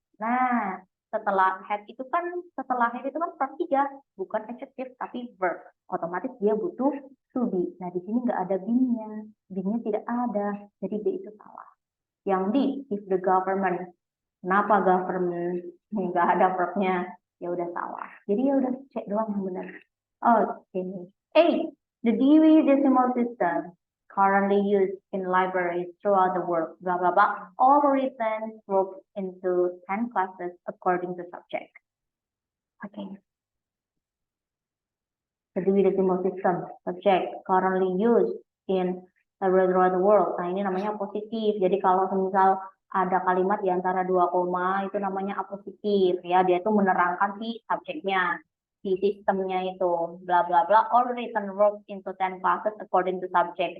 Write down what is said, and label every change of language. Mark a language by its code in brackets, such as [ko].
[id] Nah, setelah had itu kan verb 3, bukan adjektif tapi verb. Otomatis dia butuh to be. Nah, di sini nggak ada be-nya. Be-nya tidak ada. Jadi B itu salah. Yang D, [en] if the government. [id] Kenapa government? Nggak ada verb-nya. Ya udah salah. Jadi ya udah cek doang yang benar. Oke. [en] A, the Dewey Decimal System currently used in libraries throughout the world, blah, blah, blah, all written grouped into 10 classes according to subject. Okay. The Dewey Decimal System, subject, currently used in libraries throughout the world. [id] Nah, ini namanya positif. Jadi kalau misal ada kalimat di antara dua koma, itu namanya apositif. Ya, dia itu menerangkan si subjeknya. Di sistemnya itu [en] bla bla bla all written works into 10 classes according to subject.